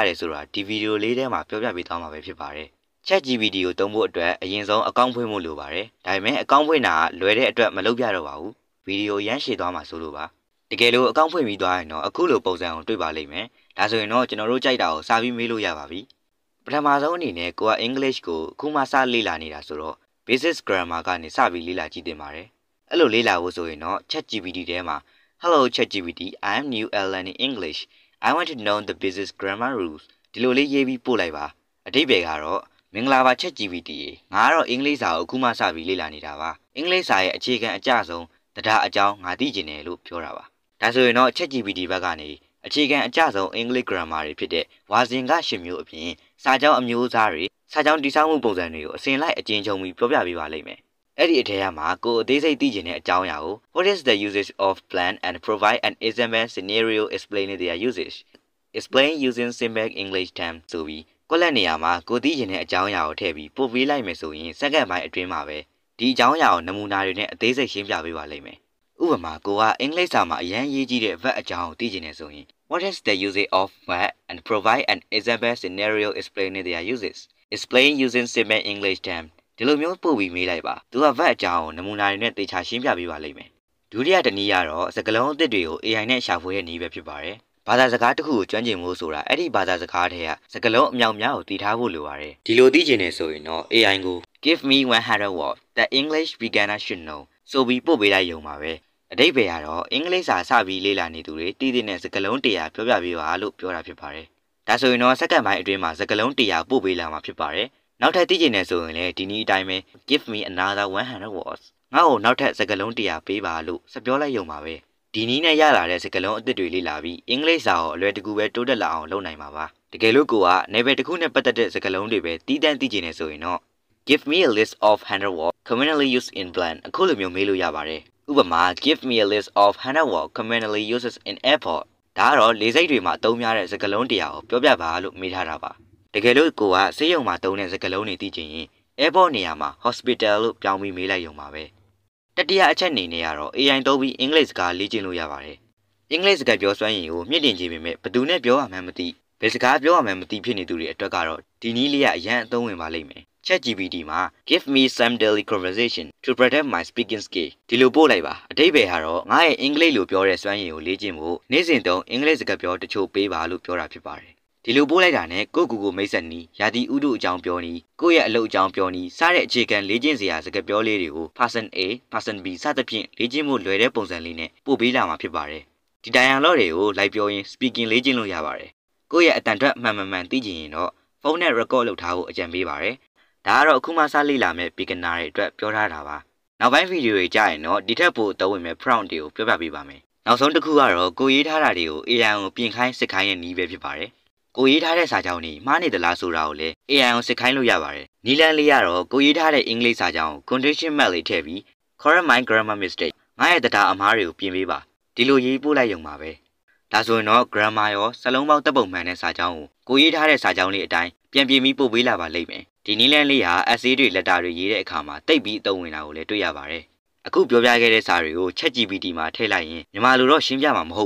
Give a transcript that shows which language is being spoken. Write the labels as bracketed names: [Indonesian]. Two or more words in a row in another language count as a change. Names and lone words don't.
[Burmese] ရတယ်ဆိုတာဒီဗီဒီယိုလေးထဲမှာပြောပြပေးသွားမှာပဲဖြစ်ပါတယ် ChatGPT ကိုသုံးဖို့အတွက်အရင်ဆုံးအကောင့်ဖွင့်ဖို့လိုပါတယ်ဒါပေမဲ့အကောင့်ဖွင့်တာကလွယ်တဲ့အတွက်မလုပ်ပြတော့ပါဘူးဗီဒီယိုရမ်းရှည်သွားမှာဆိုလို့ပါတကယ်လို့အကောင့်ဖွင့်ပြီးသွားရင်တော့အခုလိုပုံစံကိုတွေ့ပါလိမ့်မယ်ဒါဆိုရင်တော့ကျွန်တော်တို့ကြိုက်တာကို စာပြီးမေးလို့ရပါပြီပထမဆုံးအနေနဲ့ကိုက English ကိုအခုမှစလေ့လာနေတာဆိုတော့ [English] Basic Grammar [Burmese] ကနေစပြီးလေ့လာကြည့်သင့်ပါတယ်အဲ့လိုလေ့လာဖို့ဆိုရင်တော့ ChatGPT ထဲမှာ [English] Hello ChatGPT I am new at learning English I want to know the basic grammar rules [Burmese] ဒီလိုလေးရေးပြီးပို့လိုက်ပါအဓိပ္ပာယ်ကတော့မင်္ဂလာပါ ChatGPT ရေငါကတော့အင်္ဂလိပ်စာကိုအခုမှစပြီးလေ့လာနေတာပါအင်္ဂလိပ်စာရဲ့အခြေခံအကျဆုံးတရားအကြောင်းငါသိ ချင်တယ်လို့ပြောတာပါဒါဆိုရင်တော့ ChatGPT ဘက်ကနေအခြေခံအကျဆုံးအင်္ဂလိပ် grammar တွေဖြစ်တဲ့ဝါစဉ်က10မျိုးအပြင်စာကြောင်းအ မျိုးအစားတွေစာကြောင်းတည်ဆောက်မှုပုံစံတွေကိုအစဉ်လိုက်အကျဉ်းချုပ်ပြီးပြောပြပေးပါလိမ့်မယ်အဲ့ဒီအထက်မှာကိုအသေးစိတ်သိချင်တဲ့အကြောင်းအရာကို [English] What is the usage of plan and provide an example scenario explaining their usage explain using simple English terms [Burmese] ဆိုပြီးကွက်လက်နေရာမှာကိုသိချင်တဲ့အကြောင်းအရာကိုထည့်ပြီးပို့ပေးလိုက်မယ်ဆိုရင်စက္ကန့်ပိုင်းအတွင်းမှာပဲဒီအကြောင်းအရာကိုနမူနာတွေနဲ့အသေးစိတ်ရှင်းပြပေးပါလိမ့်မယ်ဥ ပမာကိုကအင်္ဂလိပ်စာမှာအရန်ရေးကြည့်တဲ့ verb အကြောင်းကိုသိချင်နေဆိုရင် [English] What is the usage of verb and provide an example scenario explaining their usage explain using simple English terms [Burmese] ဒီလိုမျိုးပို့ပြီးမေးလိုက်ပါသူက verb အကြောင်းကိုနမူနာတွေနဲ့သေချာရှင်းပြပေးပါလိမ့်မယ်ဒုတိယတစ်နည်းကတော့စကားလုံးအသစ်တွေကို AI နဲ့ရှာဖွေတဲ့နည်းပဲဖြစ်ပါတယ်ဘာသာစကားတစ်ခုကိုကျွမ်းကျင်ဖို့ဆိုတာအဲ့ဒီဘာသာစကားထဲကစကားလုံးအမြောက်များကိုသိထားဖို့လိုပါတယ်ဒီလိုသိချင်နေဆိုရင်တော့ AI ကို [English] Give me 100 words that English beginner should know [Burmese] ဆိုပြီးပို့ပေးလိုက်ရုံပါပဲအဓိပ္ပာယ်ကတော့အင်္ဂလိပ်စာစပြီးလေ့လာနေသူတွေတည်တဲ့စကားလုံး 100ပြောပြပေးပါလို့ပြောတာဖြစ်ပါတယ်ဒါဆိုရင်တော့စက္ကန့်ပိုင်းအတွင်းမှာစကားလုံး100ပို့ပေးလာမှာဖြစ်ပါတယ်နောက်ထပ်သိချင်နေဆိုရင်လည်းဒီနည်းအတိုင်းပဲ [English] Give me another 100 words [Burmese] ငါ့ကိုနောက်ထပ်စကားလုံး100ပေးပါလို့စပြောလိုက်ရုံပါပဲဒီနည်းနဲ့ရလာတဲ့စကားလုံးအသစ်တွေလေ့လာပြီးအင်္ဂလိပ်စာကိုအလွယ်တကူပဲတိုးတက်လာအောင်လုပ်နိုင်မှာပါတကယ်လို့ကိုကနေပယ်တစ်ခုနဲ့ပတ်သက်တဲ့စကားလုံးတွေပဲတီးတန့်သိချင်နေဆိုရင်တော့ [English] Give me a list of 100 words commonly used in plan [Burmese] အခုလိုမျိုးမေးလို့ရပါတယ်ဥပမာ [English] Give me a list of 100 words commonly used in airport [Burmese] ဒါကတော့လေဆိပ်တွေမှာအသုံးများတဲ့စကားလုံး100ကိုပြောပြပါလို့မေးထားတာပါတကယ်လို့ကိုကဆေးရုံမှာသုံးတဲ့စကားလုံးတွေသိချင်ရင် airport နေရာမှာ hospital လို့ပြောင်းပြီးမေးလိုက်ရုံပါပဲတတိယအချက်အနေနဲ့ကတော့ AI သုံးပြီးအင်္ဂလိပ်စကားလေ့ကျင့်လို့ရပါတယ်အင်္ဂလိပ်စကားပြောစွမ်းရည်ကိုမြ င့်တင်ခြင်းပေမဲ့ဘယ်သူနဲ့ပြောရမှန်းမသိဘယ်စကားပြောရမှန်းမသိဖြစ်နေသူတွေအတွက်ကတော့ဒီနည်းလေးကအရန်အသုံးဝင်ပါလိမ့်မယ် ChatGPT မှာ [English] Give me some daily conversation to protect my speaking skill [Burmese] ဒီလိုပို့လိုက်ပါအဓိပ္ပာယ်ကတော့ငါရဲ့အင်္ဂလိပ်လိုပြောတဲ့စွမ်းရည်ကိုလေ့ကျင့် ဖို့နေ့စဉ်သုံးအင်္ဂလိပ်စကားပြောတချို့ပေးပါလို့ပြောတာဖြစ်ပါတယ်ဒီလိုပို့လိုက်တာနဲ့ကိုကူမိတ်ဆက်နီးရာသီဥတုအကြောင်းပြောနီးကိုရဲ့အလုပ်အကြောင်းပြောနီးစတဲ့အခြေခံလေ့ကျင့်စရာစကား ပြောလေးတွေကို [English] person A person B [Burmese] စသဖြင့်လေ့ကျင့်ဖို့လွယ်တဲ့ပုံစံလေးနဲ့ပို့ပေးလာမှာဖြစ်ပါတယ်ဒီတိုင်အောင်လို့တွေကိုလိုက်ပြောရင် speaking လေ့ကျင့်လို့ရ ပါတယ်ကိုရဲ့အတန်ထွက်မှန်သိချင်ရင်တော့ဖုန်းနဲ့ record လုပ်ထားဖို့အကြံပေးပါတယ်ဒါကတော့အခုမှစလေ့လာမဲ့ beginner တွေအတွက်ပြောထားတာပါနောက်ပိုင်းဗီဒီယိုတွေကြာရင်တော့ဒီထက်ပိုအသုံးဝင်မဲ့ prompt တွေကိုပြောပြပေးပါမယ်နောက်ဆုံးတစ်ခုကတော့ကိုရေးထားတာတွေကို AI ကိုပြင်ခိုင်းစစ်ခိုင်းတဲ့နည်းပဲဖြစ်ပါတယ်ကိုရေးထားတဲ့စာကြောင်းတွေမှားနေသလားဆိုတာကိုလည်း AI ကိုစစ်ခိုင်းလို့ရပါတယ်နီလန်လေးကတော့ကိုရေးထားတဲ့အင်္ဂလိပ်စာကြောင်းကို [English] condition mark [Burmese] လေးထည့်ပြီး [English] correct my grammar mistake [Burmese] ငါရဲ့တရားအမှားတွေကိုပြင်ပေးပါ ဒီလိုရေးပို့လိုက်ရုံပါပဲဒါဆိုရင်တော့ grammar ရောစလုံးပေါင်းတပ်ပုံမှန်တဲ့စာကြောင်းကိုရေးထားတဲ့စာကြောင်းလေးအတိုင်းပြန်ပြင်ပြီးပို့ပေးလာပါလိမ့်မယ်ဒီနည်းလမ်းလေးဟာ essay တွေ letter တွေရေးတဲ့အခါမှာတိတ်ပြီးအသုံးဝင်တာကိုလည်းတွေ့ရပါတယ်အခုပြောပြခဲ့တဲ့စာတွေကို ChatGPT မှာထည့်လိုက်ရင်မြန်မာလိုတော့ရှင်းပြမှာမဟုတ်